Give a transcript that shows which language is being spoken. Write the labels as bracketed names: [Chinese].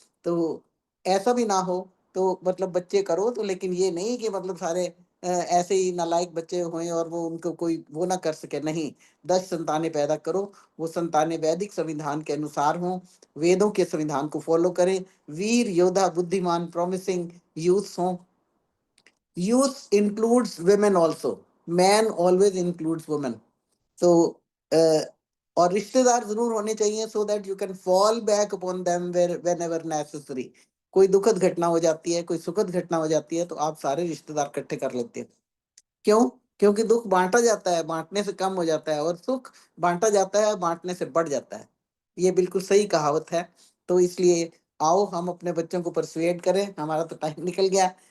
[Hindi] तो ऐसा भी ना हो तो मतलब बच्चे करो तो, लेकिन ये नहीं कि मतलब सारे ऐसे ही नालायक बच्चे हुए और वो उनको कोई वो ना कर सके, नहीं। 10 संतानें पैदा करो, वो संतानें वैदिक संविधान के अनुसार हों, वेदों के संविधान को फॉलो करें, वीर योद्धा बुद्धिमान प्रॉमिसिंग यूथ हों। [English] Youth includes women also, man always includes women। [Hindi] तो और रिश्तेदार जरूर होने चाहिए [English] so that you can fall back upon them whenever necessary। [Hindi] कोई दुखद घटना हो जाती है, कोई सुखद घटना हो जाती है तो आप सारे रिश्तेदार इकट्ठे कर लेते हैं। क्यों? क्योंकि दुख बांटा जाता है, बांटने से कम हो जाता है, और सुख बांटा जाता है, बांटने से बढ़ जाता है। ये बिल्कुल सही कहावत है। तो इसलिए आओ हम अपने बच्चों को परसुएड करें। हमारा तो टाइम निकल गया,